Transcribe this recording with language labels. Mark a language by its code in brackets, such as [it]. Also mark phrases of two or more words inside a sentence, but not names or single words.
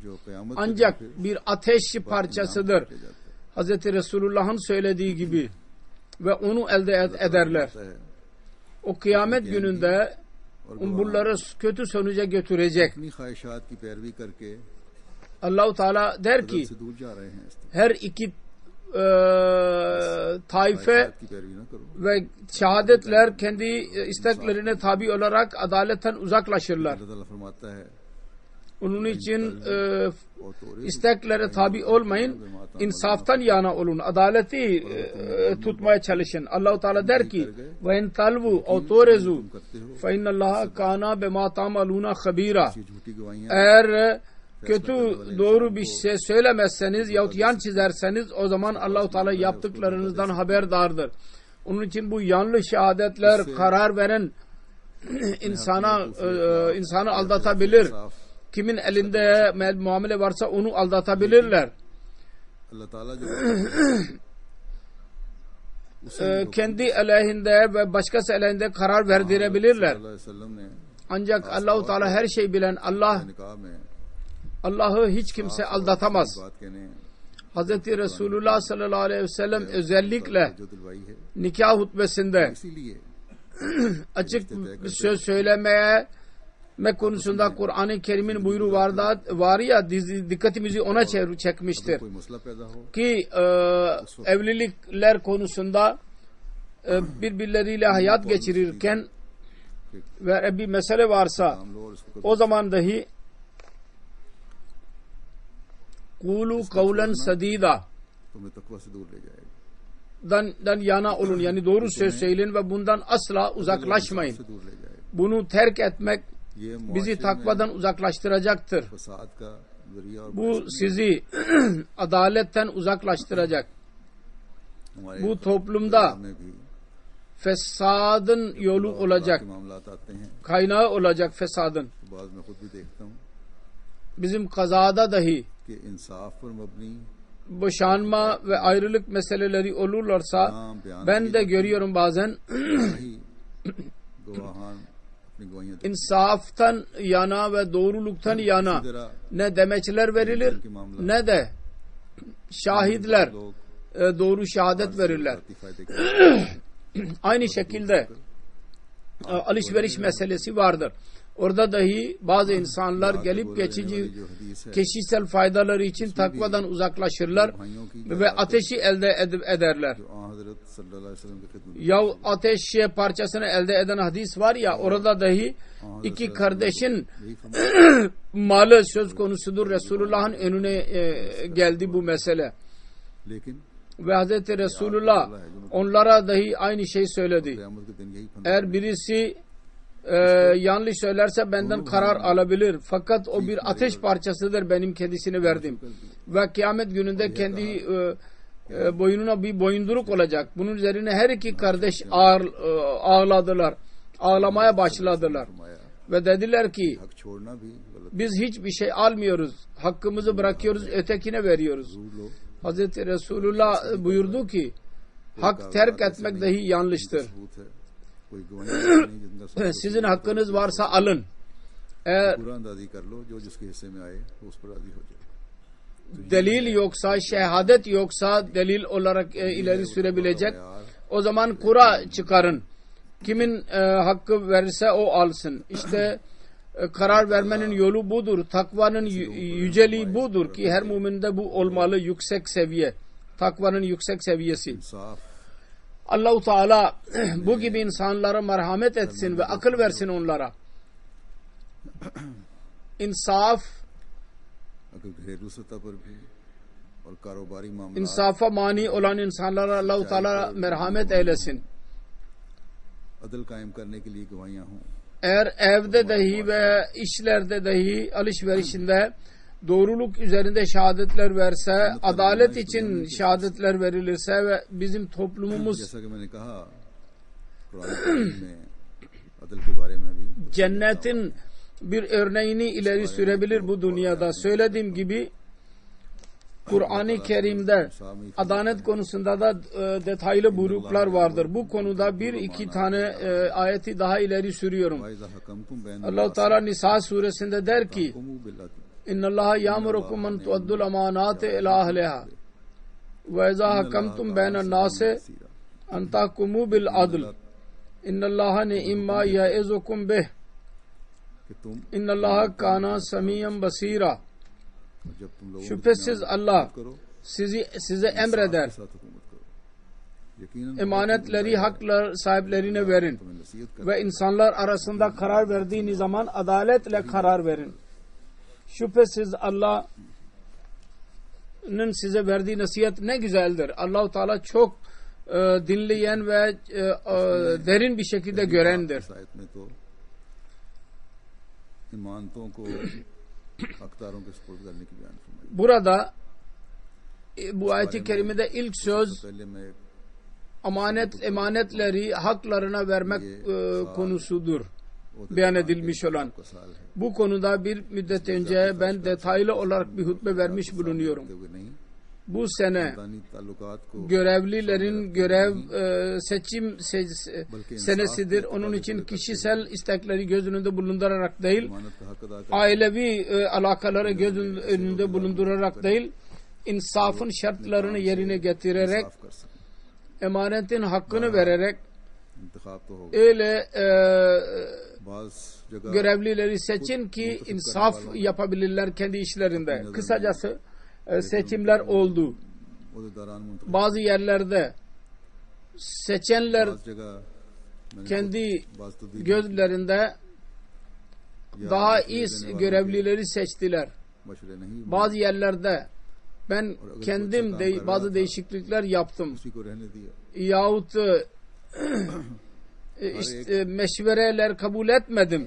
[ur] جو قیامت کے [tr] Ancak [ur] دن پھر [tr] bir ateş parçasıdır. [ur] کیا جاتا ہے [tr] Hz. Resulullah'ın söylediği gibi ve onu elde ederler. [ur] है [tr] O kıyamet gününde bunları kötü sonuca götürecek. [ur] اپنی خواہشات کی پیروی کر کے [tr] Allah-u Teala der ki [ur] سے دور جا رہے ہیں اس [tr] her iki taife [ur] خواہشات کی پیروی نہ کرو [tr] ve şehadetler kendi isteklerine tabi olarak adaletten uzaklaşırlar. [ur] اللہ تعالیٰ فرماتا ہے [tr] Onun için [ur] اور تورے [tr] isteklere tabi olmayın, insaftan yana olun, adaleti tutmaya çalışın. Allah-u Teala der ki [ar] وإن تلووا أو تعرضوا [ur] کرتے ہو [ar] فإن الله كان بما تعملون خبيرا. [ur] یہ جھوٹی گواہیاں [tr] Eğer kötü doğru bir şey söylemezseniz yahut yan çizerseniz o zaman Allah-u Teala yaptıklarınızdan haberdardır. Onun için bu yanlış şehadetler karar veren insanı aldatabilir. [ur] साफ [tr] Kimin elinde muamele varsa onu aldatabilirler. [ur] اللہ تعالیٰ جو [tr] kendi aleyhinde ve başkası aleyhinde karar verdirebilirler. [ar] صلى الله عليه وسلم [ur] ने [tr] Ancak Allah-u Teala her şey bilen Allah, [ur] نکاح میں [tr] Allah'ı hiç kimse aldatamaz. [ur] بات کہنے [tr] Hazreti Resulullah [ar] صلى الله عليه وسلم [tr] özellikle [ur] جو دلوائی ہے, [tr] nikah hutbesinde [ur] اسی لیے [tr] açık bir söz söylemeye konusunda Kur'an-ı Kerim'in buyruğu var ya, dikkatimizi ona çekmiştir. [ur] کوئی مسئلہ پیدا ہو [tr] Ki evlilikler konusunda birbirleriyle hayat geçirirken ve bir mesele varsa [ur] ہم لوگ اور اس کو [tr] o zaman dahi [ar] قولوا قولا سديدا [ur] تمہیں تقویٰ سے دور لے جائے گا, [tr] dan yana olun, yani doğru söz söyleyin ve bundan asla uzaklaşmayın. [ur] سے دور لے جائے گا. [tr] Bunu terk etmek [ur] ये [tr] bizi [ur] मुआशरे [tr] takvadan uzaklaştıracaktır. [ur] میں فساد کا ذریعہ اور [tr] Bu sizi adaletten uzaklaştıracak. [ur] हमारे [tr] Bu toplumda [ur] میں بھی [tr] fesadın yolu olacak, [ur] کے معاملات آتے ہیں, [tr] kaynağı olacak fesadın. [ur] تو بعد میں خود بھی دیکھتا ہوں [tr] Bizim kazada dahi [ur] کہ انصاف پر مبنی [tr] boşanma ve ayrılık meseleleri olurlarsa [ur] ہاں بیان [tr] ben de görüyorum bazen [ur] ہی گواہان اپنی گواہیاں دیتے [tr] insaftan yana ve doğruluktan yana [ur] ہیں۔ ذرا [tr] ne demeçler verilir ne de şahitler [ur] लोग [tr] doğru şehadet verirler. [ur] ذاتی فائدے کے [tr] Aynı şekilde alışveriş meselesi vardır. Orada dahi bazı insanlar gelip geçici [ur] جو حدیث ہے [tr] kişisel faydaları için takvadan uzaklaşırlar [ur] بھائیوں کی [tr] ve ateşi elde ederler. [ur] جو آں حضرت [ar] صلى الله عليه وسلم [ur] کی خدمت [tr] Ya ateş parçasını elde eden hadis var ya, orada dahi iki kardeşin [ur] یہی فرمایا [tr] malı söz konusudur. Resulullah'ın önüne geldi bu mesele. [ur] लेकिन [tr] Ve Hazreti Resulullah onlara dahi aynı şey söyledi. [ur] قیامت کے دن یہی فرمایا [tr] Eğer birisi yanlış söylerse benden karar alabilir. Fakat o bir ateş parçasıdır, benim kendisini verdim. Ve kıyamet gününde kendi boynuna bir boyunduruk olacak. Bunun üzerine her iki kardeş ağladılar. Ağlamaya başladılar. [ur] फरमाया [tr] Ve dediler ki [ur] حق چھوڑنا بھی غلط [tr] biz hiçbir şey almıyoruz. Hakkımızı bırakıyoruz, ötekine veriyoruz. [ur] دور لو [tr] Hazreti Resulullah buyurdu ki hak terk etmek dahi yanlıştır. [ur] ثبوت ہے کوئی گواہی نہیں جن کا ثبوت [tr] Sizin hakkınız varsa alın. Eğer [ur] پورا اندازی کر لو، جو جس کے حصے میں آئے وہ اس پر راضی ہو جائے. [tr] delil yoksa, şehadet yoksa delil olarak ileri sürebilecek, o zaman kura çıkarın. Kimin hakkı verirse o alsın. İşte karar vermenin yolu budur. Takvanın yüceliği budur ki her müminde bu olmalı, yüksek seviye. Takvanın yüksek seviyesi. [ur] इंसाफ [tr] Allah-u Teala bu gibi insanlara merhamet etsin ve akıl versin onlara. İnsaf, [ur] اگر گھریلو سطح پر بھی اور کاروباری معاملہ [tr] insafa mani olan insanlara Allah-u Teala merhamet eylesin. [ur] عدل قائم کرنے کے لیے گواہیاں ہوں, [tr] Eğer evde dahi ve işlerde dahi alışverişinde doğruluk üzerinde şehadetler verse, adalet için şehadetler verilirse ve bizim toplumumuz [ur] جیسا کہ میں نے کہا قرآن میں عدل کے بارے میں بھی [tr] cennetin bir örneğini ileri sürebilir bu dünyada. Söylediğim gibi Kur'an-ı Kerim'de adalet konusunda da detaylı buyruklar vardır. Bu konuda bir iki tane ayeti daha ileri sürüyorum. [ar] وإذا حكمتم بين [tr] Allah-u Teala Nisa suresinde der ki [ar] حكموا بال إن الله يأمركم أن تؤدوا الأمانات إلى أهلها وإذا حكمتم بين الناس أن تحكموا بالعدل. إن الله نعما يعظكم به. [ur] کہ تم [ar] إن الله كان سميعا بصيرا. [ur] جب تم لوگوں [tr] Şüphesiz Allah [ur] करो [tr] size emreder. [ur] کے ساتھ حکومت کرو، یقیناً [tr] Emanetleri haklar sahiplerine verin. [ur] تمہیں نصیحت کر [tr] Ve insanlar arasında karar verdiğiniz zaman adaletle karar verin. Şüphesiz Allah'ın size verdiği nasihat ne güzeldir. Allah-u Teala çok dinleyen ve derin bir şekilde görendir. [ur] اس آیت میں تو امانتوں کو حقداروں کے سپرد کرنے کی بیان فرمائی. [tr] Burada bu ayet-i kerimede ilk söz [ur] پہلے میں [tr] emanetleri haklarına vermek konusudur. Beyan edilmiş olan. [ur] کا سال ہے [tr] Bu konuda bir müddet önce ben detaylı olarak bir hutbe vermiş bulunuyorum. [ur] ہوئے نہیں [tr] bu sene [ur] خاندانی تعلقات کو [tr] görevlilerin görev seçim senesidir. Onun için kişisel istekleri göz önünde bulundurarak değil, [ur] ضمانت کا حق ادا کر [tr] ailevi alakaları göz önünde bulundurarak değil, insafın şartlarını yerine getirerek, [ur] صاف کر سکیں. [tr] emanetin hakkını vererek [ur] انتخاب تو ہوگا. [tr] öyle [ur] بعض جگہ [tr] görevlileri seçin ki insaf yapabilirler kendi işlerinde. Kısacası seçimler oldu. [ur] عہدیداران منتخب, [tr] Bazı yerlerde seçenler [ur] بعض جگہ میں نے [tr] kendi [ur] باز تو دی [tr] gözlerinde [ur] या [tr] daha [ur] मशवरे [tr] iyi [ur] دینے والوں [tr] görevlileri seçtiler. [ur] کے مشورے نہیں, [tr] Bazı yerlerde ben kendim bazı değişiklikler yaptım. [ur] اسی کو رہنے دیا. [tr] Yahut meşvereler kabul etmedim.